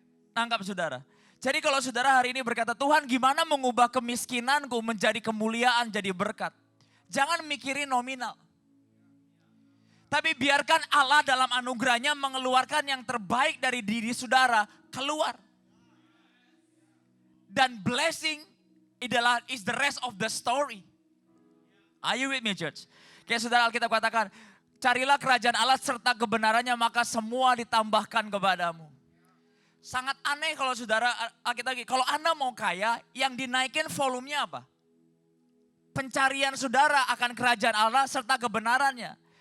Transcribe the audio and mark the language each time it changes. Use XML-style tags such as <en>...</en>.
<id>Nangkap saudara. Jadi kalau saudara hari ini berkata, Tuhan gimana mengubah kemiskinanku menjadi kemuliaan, jadi berkat. Jangan mikirin nominal. Tapi biarkan Allah dalam anugerahnya mengeluarkan yang terbaik dari diri saudara keluar.</id> <en>Dan blessing is the rest of the story. Are you with me, church?</en> <id>Kayak saudara Alkitab katakan, carilah kerajaan Allah serta kebenarannya maka semua ditambahkan kepadamu. Sangat aneh kalau saudara, kalau Anda mau kaya, yang dinaikin volumenya apa? Pencarian saudara akan kerajaan Allah serta kebenarannya.</id>